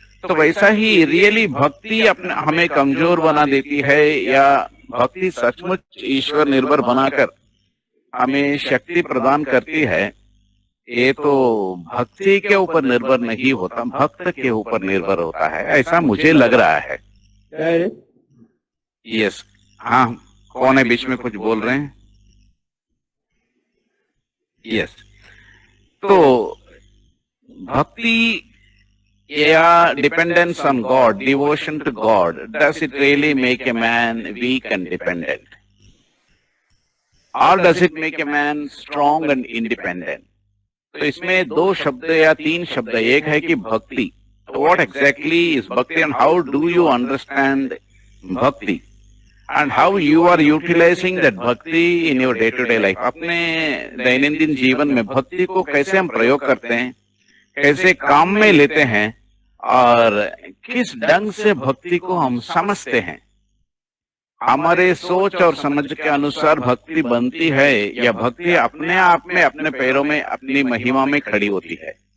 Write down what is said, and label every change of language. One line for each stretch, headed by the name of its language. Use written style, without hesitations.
Hindi: तो वैसा he really भक्ति अपने हमें कमजोर बना देती है, या भक्ति सचमुच ईश्वर निर्भर बनाकर हमें शक्ति प्रदान करती है, ये तो भक्ति के ऊपर निर्भर नहीं होता, भक्त के ऊपर निर्भर होता है, ऐसा मुझे लग रहा है। यस, हाँ, कौन है बीच में कुछ बोल रहे हैं?
English: yes,
Hindi: तो भक्ति या
English: dependence on God, devotion to God, does it really make a man weak and dependent? Or does it make a man strong and independent?
Hindi: तो इसमें 2 शब्द या 3 शब्द, एक है कि भक्ति,
English: what exactly is bhakti and how do you understand bhakti and how you are utilizing that bhakti in your day to day life?
Hindi: अपने दैनंदिन जीवन में भक्ति को कैसे हम प्रयोग करते हैं, कैसे काम में लेते हैं, और किस ढंग से भक्ति को हम समझते हैं। हमारे सोच और समझ के अनुसार भक्ति बनती है, या भक्ति अपने आप में अपने पैरों में अपनी महिमा में खड़ी होती है?